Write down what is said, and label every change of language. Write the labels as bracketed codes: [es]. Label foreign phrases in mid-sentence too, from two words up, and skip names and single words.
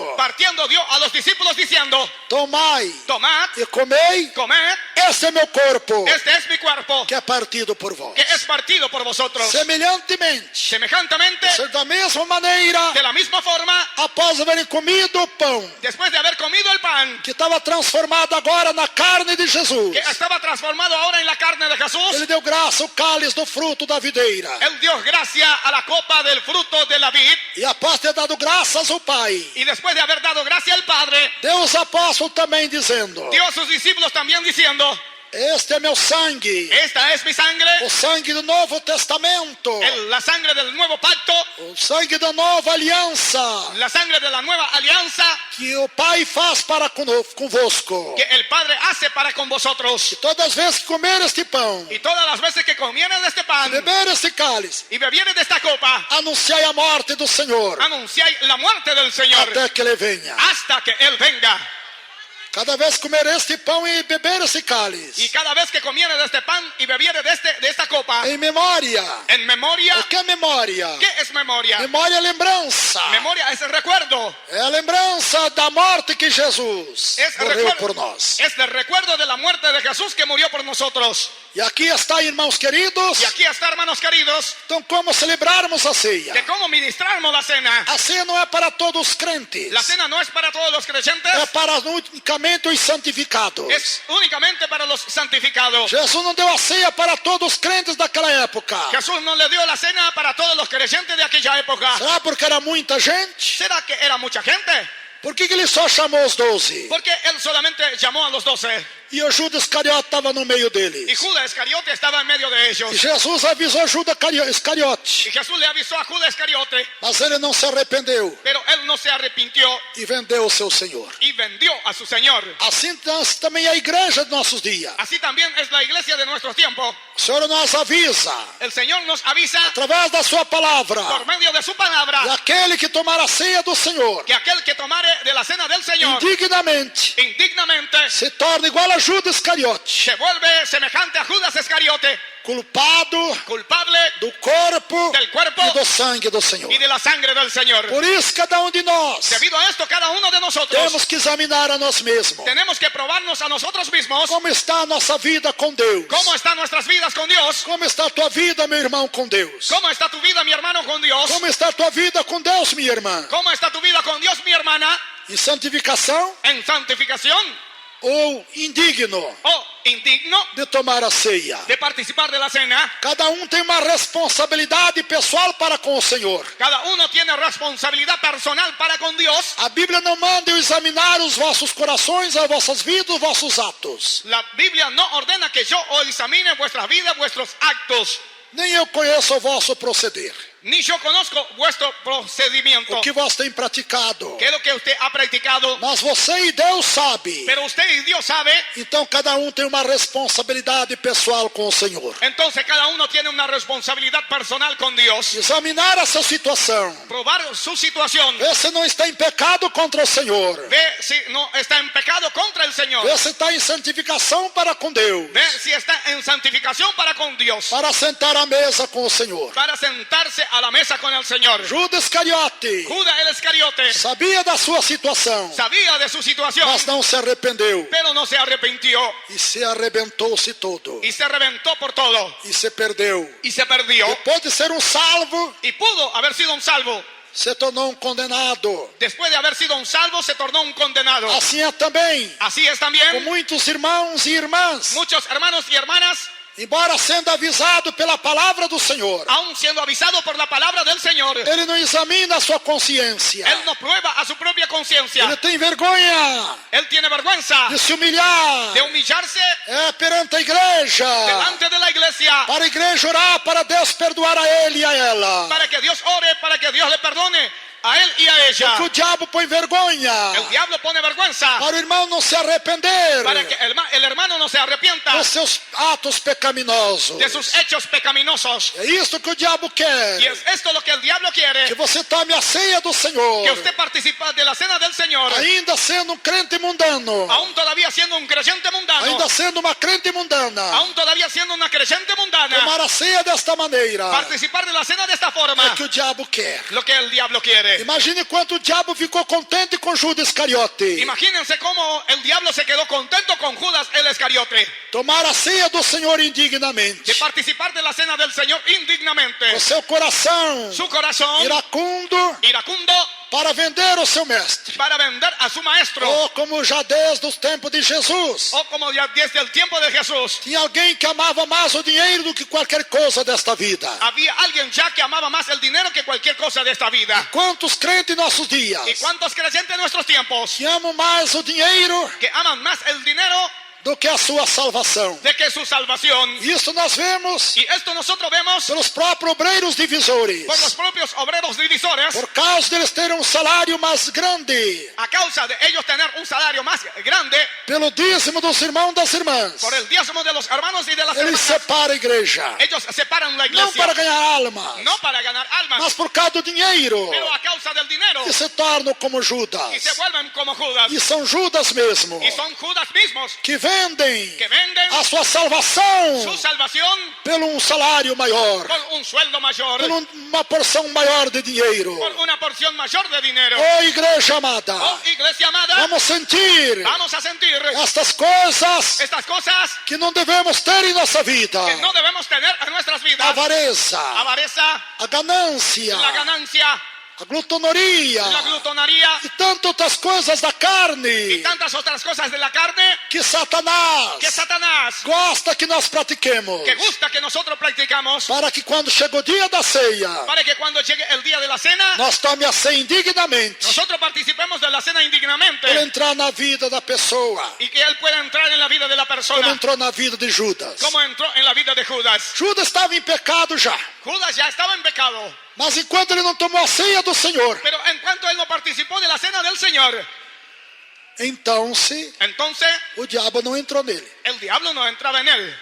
[es] partiendo dio a los discípulos diciendo: [pt] Tomai [es] tomad, [pt] e comei, [es] comed, [pt] este é meu corpo, [es] este es mi cuerpo, [pt] que é partido por vós. [es] que es partido por vosotros. [pt] Semelhantemente, [es] Semejantemente, [pt] ser da mesma maneira, [es] de la misma forma, [pt] após haverem comido o pão, [es] después de haber comido el pan, [pt] que estava transformado agora na carne de Jesus, [es] que estaba transformado ahora en la carne de Jesús, [pt] ele deu graça ao cálice do fruto da videira. [es] él dio gracia a la copa del fruto de la vid, [pt] E após ter dado graças ao Pai, [es] y después de haber dado gracia al Padre, [pt] deu aos apóstolos também dizendo: [es] dio a sus discípulos también diciendo: [pt] Este é meu sangue, [es] esta es mi sangre, [pt] o sangue do Novo Testamento, [es] la sangre del nuevo pacto, [pt] o sangue da nova aliança, [es] la sangre de la nueva alianza [pt] que o Pai faz para convosco. [es] que el Padre hace para con vosotros. [pt] Todas as vezes que comer este pão, [es] Y todas las veces que comieres de este pan [pt] beber este cálice, [es] y bebieres de esta copa, [pt] anunciai a morte do Senhor, [es] anunciáis la muerte del Señor [pt] até que Ele venha. [es] hasta que Él venga. [pt] Cada vez que comer este pão e beber esse [es] Y [pt] cálice, [es] cada vez que comieres de este pan y bebieres de esta copa, [pt] em memória. [es] en memoria, [pt] O que é memória? [es] ¿qué es memoria? [pt] Memória é lembrança. [es] Memoria es el recuerdo. [pt] É a lembrança da morte que Jesus [es] Es el [pt] morreu por [es] recuerdo, [pt] nós. [es] es el recuerdo de la muerte de Jesús que murió por nosotros. [pt] E aqui está, irmãos queridos. [es] Y aquí está, hermanos queridos, [pt] Então, como celebrarmos a ceia? [es] que cómo ministramos la cena. [pt] A ceia não é para todos os crentes. [es] La cena no es para todos los creyentes, [pt] É para unicamente os santificados. [es] es únicamente para los santificados. [pt] Jesus não deu a ceia para todos os crentes daquela época. [es] Jesús no le dio la cena para todos los creyentes de aquella época. [pt] Será porque era muita gente? [es] ¿Será que era mucha gente? [pt] Por que ele só chamou os 12? [es] Porque él solamente llamó a los 12. [pt] E o Judas Iscariote estava no meio [es] Y [pt] deles. [es] Judas Iscariote estaba en medio de ellos. [pt] E Jesus avisou Judas Iscariote. [es] Y Jesús le avisó a Judas Iscariote, [pt] Mas ele não se arrependeu [es] pero él no se arrepintió [pt] e vendeu o seu Senhor. [es] y vendió a su Señor. [pt] Assim também é a igreja de nossos dias. [es] Así también es la iglesia de nuestros tiempos. [pt] O Senhor nos avisa, [es] El Señor nos avisa [pt] através da sua palavra, [es] por medio de su palabra [pt] e aquele que tomar a ceia do Senhor, [es] que aquel que tomare de la cena del Señor [pt] indignamente, [es] indignamente [pt] se torna igual a Judas Iscariote, [es] se vuelve semejante a Judas Iscariote, [pt] culpado [es] culpable [pt] do corpo [es] del cuerpo [pt] e do sangue do Senhor. [es] y de la sangre del Señor. [pt] Por isso, cada um de nós [es] Debido a esto, cada uno de nosotros [pt] temos que examinar a nós mesmos. [es] tenemos que probarnos a nosotros mismos [pt] Como está a nossa vida com Deus? [es] cómo están nuestras vidas con Dios, [pt] Como está a tua vida, meu irmão, com Deus? [es] cómo está tu vida, mi hermano, con Dios, [pt] Como está a tua vida com Deus, minha irmã? [es] cómo está tu vida con Dios, mi hermana, [pt] Em santificação [es] en santificación [pt] ou indigno [es] o indigno [pt] de tomar a ceia? [es] de participar de la cena. [pt] Cada um tem uma responsabilidade pessoal para com o Senhor. [es] Cada uno tiene responsabilidad personal para con Dios. [pt] A Bíblia não manda eu examinar os vossos corações, as vossas vidas, os vossos atos. [es] La Biblia no ordena que yo o examine vuestras vidas, vuestros actos. [pt] Nem eu conheço o vosso proceder. [es] ni yo conozco vuestro procedimiento. [pt] o que vós tem praticado. [es] ¿Qué es lo que usted ha practicado? [pt] Mas você e Deus sabe. [es] Pero usted y Dios sabe. [pt] Então cada um tem uma responsabilidade pessoal com o Senhor. [es] Entonces cada uno tiene una responsabilidad personal con Dios. [pt] Examinar essa situação. [es] Probar su situación. [pt] Vê se não está em pecado contra o Senhor. [es] Ve si no está en pecado contra el Señor. [pt] Vê se está em santificação para com Deus. [es] Ve si está en santificación para con Dios. [pt] Para sentar à mesa com o Senhor. [es] Para sentarse a la mesa con el Señor. [pt] Judas Iscariote [es] Judas el Iscariote [pt] sabia da sua situação, [es] sabía de su situación, [pt] mas não se arrependeu. [es] pero no se arrepintió [pt] E se arrebentou-se todo. [es] y se reventó por todo [pt] E se perdeu. [es] y se perdió. [pt] Depois de ser um salvo, [es] Y pudo haber sido un salvo. [pt] se tornou um condenado. [es] Después de haber sido un salvo, se tornó un condenado. [pt] Assim é também [es] Así es [pt] com [es] también [pt] muitos irmãos e irmãs. [es] muchos hermanos y hermanas, [pt] Embora sendo avisado pela palavra do Senhor, [es] aún siendo avisado por la palabra del Señor, [pt] ele não examina a sua consciência. [es] él no prueba a su propia conciencia. [pt] Ele tem vergonha [es] Él tiene vergüenza [pt] de se humilhar [es] de humillarse [pt] perante a igreja, [es] delante de la iglesia [pt] para a igreja orar, para Deus perdoar a ele e a ela. [es] para que Dios ore, para que Dios le perdone a él y a ella. [pt] Porque o diabo põe vergonha [es] El diablo pone vergüenza [pt] para o irmão não se arrepender [es] para que el hermano no se arrepienta [pt] dos seus atos pecaminosos. [es] de sus hechos pecaminosos. [pt] É isso que o diabo quer. [es] Y es esto lo que el diablo quiere, [pt] Que você tome a ceia do Senhor, [es] que usted participe de la cena del Señor, [pt] ainda sendo um crente mundano, [es] aún todavía siendo un creyente mundano, [pt] ainda sendo uma crente mundana, [es] aún todavía siendo una creyente mundana, [pt] tomar a ceia desta maneira. [es] participar de la cena de esta forma, [pt] É que o diabo quer. [es] lo que el diablo quiere. [pt] Imagine quanto o diabo ficou contente com Judas Iscariote. [es] Imagínense cómo el diablo se quedó contento con Judas el Iscariote, [pt] Tomar a ceia do Senhor [es] de [pt] indignamente. [es] participar de la cena del Señor indignamente. [pt] O seu coração [es] Su corazón [pt] iracundo [es] iracundo [pt] para vender o seu mestre. [es] para vender a su maestro, [pt] Ou como já desde os tempos de Jesus. [es] o como ya desde el tiempo de Jesús, [pt] Tinha alguém que amava mais o dinheiro do que qualquer coisa desta vida. [es] había alguien ya que amaba más el dinero que cualquier cosa de esta vida. [pt] Quantos crentes em nossos dias [es] ¿Y cuántos creyentes en nuestros tiempos [pt] que amam mais o dinheiro [es] que aman más el dinero [pt] do que a sua salvação? [es] de que su salvación? [pt] Isso nós vemos [es] Y esto nosotros vemos [pt] pelos próprios obreiros divisores. [es] por los propios obreros divisores, [pt] Por causa deles terem um salário mais grande, [es] a causa de ellos tener un salario más grande, [pt] pelo dízimo dos irmãos e das irmãs, [es] por el diezmo de los hermanos y de las [pt] eles [es] hermanas. [pt] separam a igreja. [es] Ellos separan la [pt] Não para [es] iglesia, [pt] ganhar almas, [es] no para ganar almas, [pt] mas por causa do dinheiro, [es] pero a causa del dinero, [pt] que se tornam como [es] y se [pt] Judas. [es] vuelven como Judas. [pt] E são Judas mesmo, [es] Y son Judas mismos [pt] que vendem [es] que venden [pt] a sua salvação [es] su salvación [pt] pelo um salário maior, [es] por un sueldo mayor, [pt] por uma porção maior de dinheiro. [es] por una porción mayor de dinero. [pt] Oh, igreja amada, [es] Oh, iglesia amada, [pt] vamos sentir [es] vamos a sentir [pt] estas coisas [es] estas cosas [pt] que não devemos ter em nossa vida: [es] que no debemos tener en nuestras vidas: [pt] avareza, [es] avareza, [pt] a ganância, [es] la ganancia, [pt] a glutonaria [es] la glutonaria [pt] e tantas outras coisas da [es] y [pt] carne [es] tantas otras cosas de la carne [pt] que Satanás [es] que Satanás [pt] gosta que nós pratiquemos, [es] que gusta que nosotros practicamos, [pt] para que quando chega o dia da ceia, [es] para que cuando llegue el día de la cena [pt] nós tome a ceia indignamente, [es] nosotros participemos de la cena [pt] para [es] indignamente [pt] entrar na vida da pessoa, [es] y que él pueda entrar en la vida de la [pt] como [es] persona [pt] entrou na vida de Judas. [es] como entró en la vida de Judas. [pt] Judas estava em pecado já, [es] Judas ya estaba en pecado, [pt] mas enquanto ele não tomou a ceia do Senhor, [es] pero en cuanto él no participó de la cena del Señor, [pt] então [es] entonces [pt] o diabo não entrou nele. [es] el diablo no entraba en él,